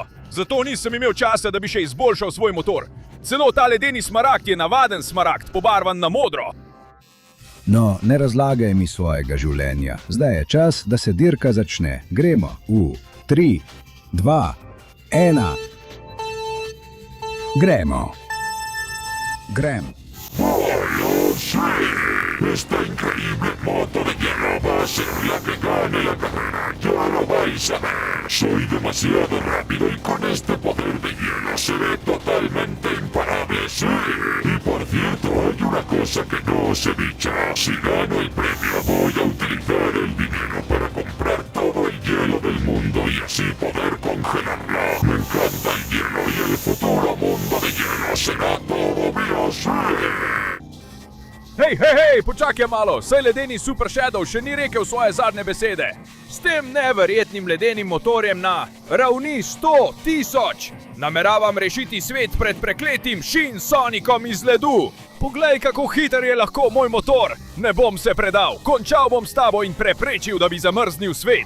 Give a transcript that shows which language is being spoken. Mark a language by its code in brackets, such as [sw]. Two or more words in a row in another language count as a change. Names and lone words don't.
[sl] Zato nisem imel časa, da bi še izboljšal svoj motor. Celo ta ledeni smaragd je navaden smaragd, pobarvan na modro. No, ne razlagaj mi svojega življenja. Zdaj je čas, da se dirka začne. Gremo v 3, 2, 1. Gremo. [es] Esta increíble moto de hielo va a ser la que gane la carrera, ya lo vais a ver. Soy demasiado rápido y con este poder de hielo seré totalmente imparable, sí. Y por cierto, hay una cosa que no os he dicho. Si gano el premio voy a utilizar el dinero para comprar todo el hielo del mundo y así poder congelarlo. Me encanta el hielo y el futuro mundo de hielo será todo mío, sí. [sl] Hej, počakaj malo, saj ledeni Super Shadow še ni rekel svoje zadnje besede. S tem neverjetnim ledenim motorjem na ravni 100.000 nameravam rešiti svet pred prekletim Shinsonicom iz ledu. Poglej, kako hiter je lahko moj motor. Ne bom se predal, končal bom s tabo in preprečil, da bi zamrznil svet.